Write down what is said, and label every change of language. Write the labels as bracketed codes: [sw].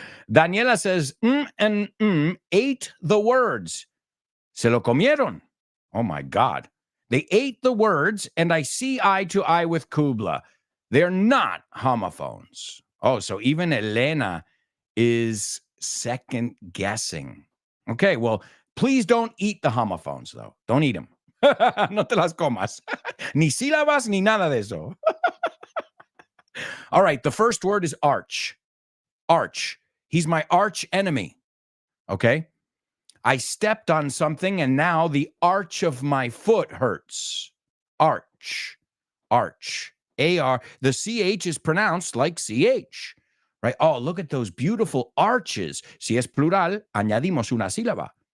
[en] Daniela says, and ate the words. Se lo comieron. Oh, my God. They ate the words, and I see eye to eye with Kubla. They're not homophones. Oh, so even Elena is second guessing. Okay, well, please don't eat the homophones, though. Don't eat them. [es] No te las comas. Ni sílabas, ni nada de eso. [en] All right, the first word is arch. Arch. He's my arch enemy. Okay? I stepped on something and now the arch of my foot hurts. Arch. Arch. A-R. The CH is pronounced like CH. Right? Oh, look at those beautiful arches. [es] Si es plural, añadimos una sílaba.